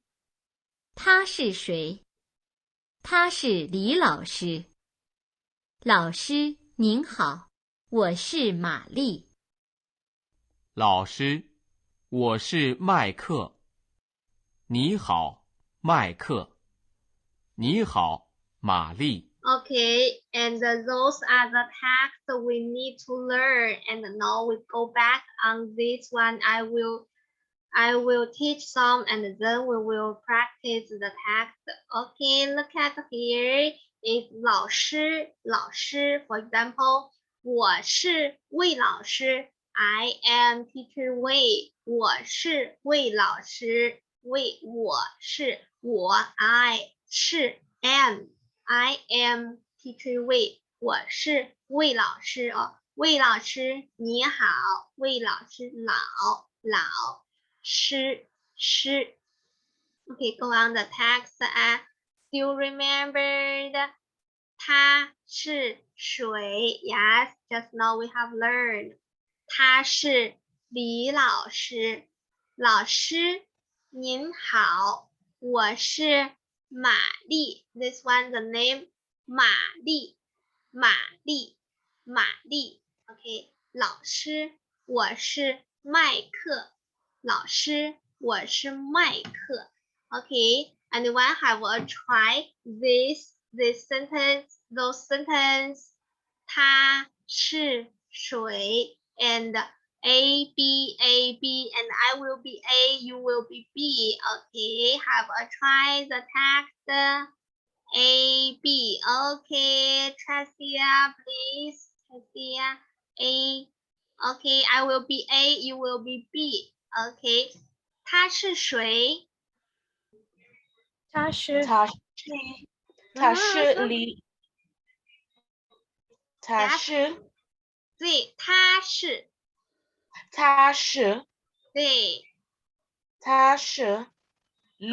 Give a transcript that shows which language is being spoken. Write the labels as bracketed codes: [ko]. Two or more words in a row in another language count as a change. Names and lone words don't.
[zh] 他是谁？他是李老师。老师您好，我是玛丽。老师，我是麦克。你好，麦克。你好，玛丽。 [en] Okay, and those are the texts we need to learn. And now we go back on this one. I will teach some, and then we will practice the text. Okay, look at here. It's 老师 For example, [zh] 我是魏老师. [en] I am teacher Wei. [zh] 我是魏老师. [en] we [zh] 我是我 [en] I 是 I am teacher Wei [zh] 我是魏老师哦，魏老师你好，魏老师老师。 [en] Okay, go on the text. Still remembered. [zh] 他是谁 [en] Yes, just now we have learned. [zh] 他是李老师。老师您好，我是玛丽。 [en] This one the name [zh] 玛丽。Okay, 老师，我是麦克。老师，我是麦克。 [en] Okay, anyone have a try this sentence, those sentence? [zh] 他是谁 [en] and A B and I will be A, you will be B. Okay, have a try the text. A B. Okay, Tracia, please. Tracia, A. Okay, I will be A, you will be B. [zh] Okay, 他是谁？他是他是李，他是对，他是对。Go